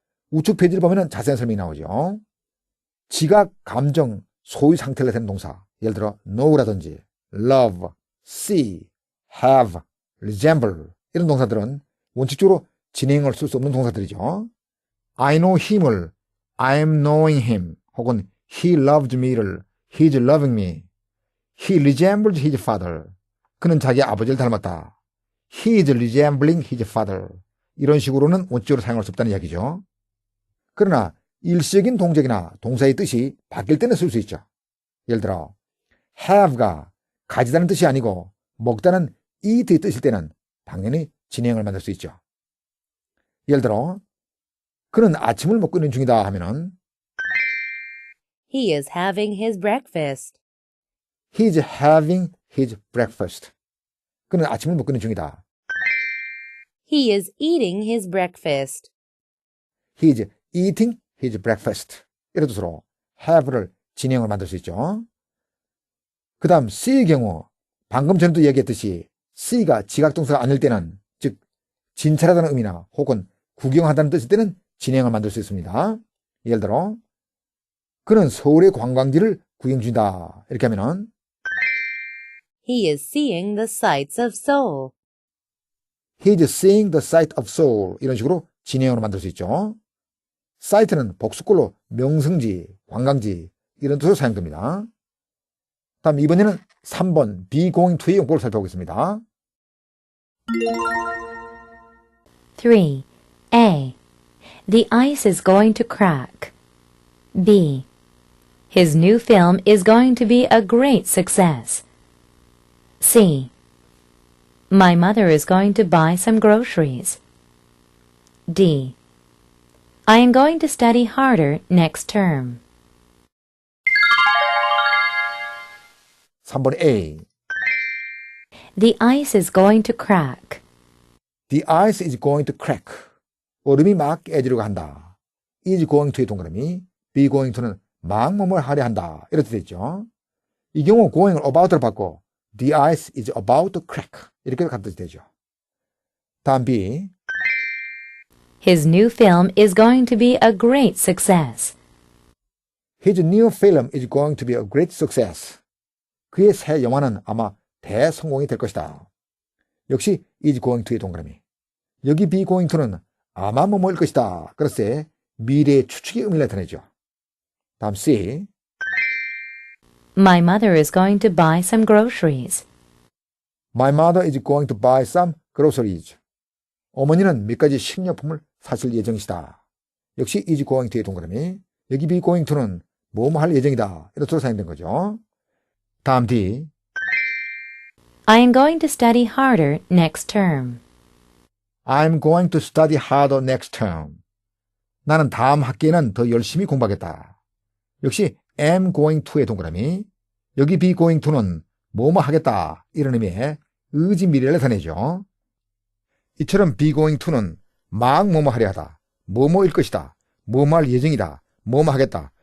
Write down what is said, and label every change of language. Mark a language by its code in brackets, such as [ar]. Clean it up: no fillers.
[ko] 우측 페이지를 보면 자세한 설명이 나오죠. 지각, 감정, 소유 상태를 나타내는 동사 예를 들어 know라든지 love, see, have, resemble 이런 동사들은 원칙적으로 진행을 쓸 수 없는 동사들이죠. [en] I know him을 I'm knowing him 혹은 he loved me를 he's loving me he resembled his father [ko] 그는 자기 아버지를 닮았다. [en] he is resembling his father [ko] 이런 식으로는 원칙적으로 사용할 수 없다는 이야기죠. 그러나 일시적인 동작이나 동사의 뜻이 바뀔 때는 쓸 수 있죠. 예를 들어 have가 가지다는 뜻이 아니고 먹다는 eat의 뜻일 때는 당연히 진행을 만들 수 있죠. 예를 들어 그는 아침을 먹고 있는 중이다 하면은 [en] He is having his breakfast. He's having his breakfast. [ko] 그는 아침을 먹고 있는 중이다. [en] He is eating his breakfast. He's eating his breakfast. [ko] 이런 뜻으로 have를 진행을 만들 수 있죠. 그 다음 C의 경우 방금 전에도 얘기했듯이 C가 지각동사가 아닐 때는 즉 진찰하다는 의미나 혹은 구경하다는 뜻일 때는 진행을 만들 수 있습니다. 예를 들어 그는 서울의 관광지를 구경 중이다. 이렇게 하면은 [en] He is seeing the sights of Seoul. He's seeing the sight of Seoul. [ko] 이런 식으로 진행어로 만들 수 있죠. sight는 복수꼴로 명승지, 관광지 이런 뜻으로 사용됩니다. 다음 이번에는 3번 be going to의 용법을 살펴보겠습니다. 3. A. [en] The ice is going to crack. B. His new film is going to be a great success. C. My mother is going to buy some groceries. D. I am going to study harder next term. [ko] 3번 A. [en] The ice is going to crack. The ice is going to crack. [ko] 얼음이 막 깨지려고 한다. is going to의 동그라미, be going to는 막 뭐뭐 하려 한다. 이렇게 되죠. 이 경우 going을 about로 바꿔 [en] the ice is about to crack. [ko] 이렇게 갖다 되죠. 다음 B. [en] His new film is going to be a great success. His new film is going to be a great success. [ko] 그의 새 영화는 아마 대성공이 될 것이다. 역시 is going to의 동그라미. 여기 be going to는 아마 뭐뭐일 것이다. 그래서 미래의 추측의 의미를 나타내죠. 다음 C. [en] My mother is going to buy some groceries. My mother is going to buy some groceries. [ko] 어머니는 몇 가지 식료품을 사실 예정이시다. 역시 is going to의 동그라미. 여기 be going to는 뭐뭐 할 예정이다. 이런 식으로 사용된 거죠. 다음 D. [en] I am going to study harder next term. I'm going to study harder next term. [ko] 나는 다음 학기에는 더 열심히 공부하겠다. 역시 am going to의 동그라미. 여기 be going to는 뭐뭐 하겠다. 이런 의미의 의지 미래를 나타내죠. 이처럼 be going to는 막 뭐뭐 하려 하다. 뭐뭐일 것이다. 뭐뭐 할 예정이다. 뭐뭐 하겠다.